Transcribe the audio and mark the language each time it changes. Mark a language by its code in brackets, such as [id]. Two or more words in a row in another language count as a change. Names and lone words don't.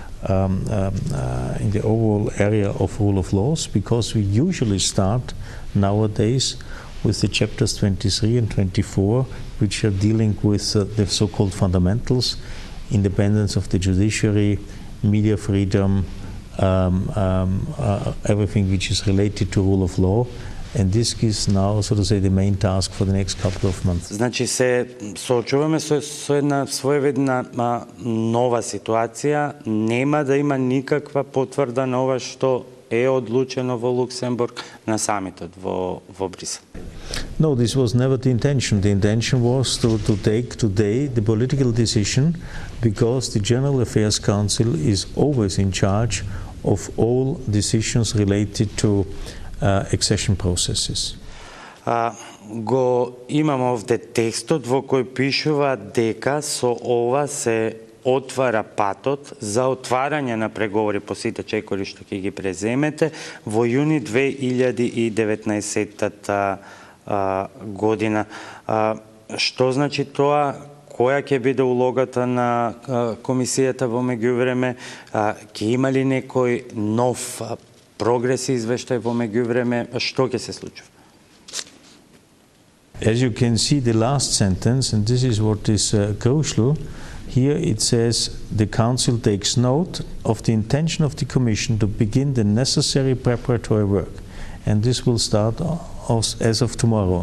[en] area of rule of laws, because we usually start nowadays with the chapters 23 and 24, which are dealing with the so-called fundamentals, independence of the judiciary, media freedom, everything which is related to rule of law. and this is now, so to say, the main task for the next couple of months. [mk] Значи се соочуваме со една своевидна нова ситуација, нема да има никаква потврда на ова што е одлучено во Луксембург на самитот во Брисел. [en] No, this was never the intention. The intention was to take today the political decision, because the General Affairs Council is always in charge of all decisions related to accession processes. [mk] Го имам овде текстот во кој пишува дека со ова се отвара патот за отварање на преговори по сите чекори што ќе ги преземете во јуни 2019 година. Што значи тоа? Која ќе биде улогата на комисијата во меѓувреме? Ќе има ли некој нов прогрес извештај во меѓувреме? Што ќе се случи? [en] As you can see, the last sentence, and this is what is crucial, here it says the Council takes note of the intention of the Commission to begin the necessary preparatory work, and this will start as of tomorrow.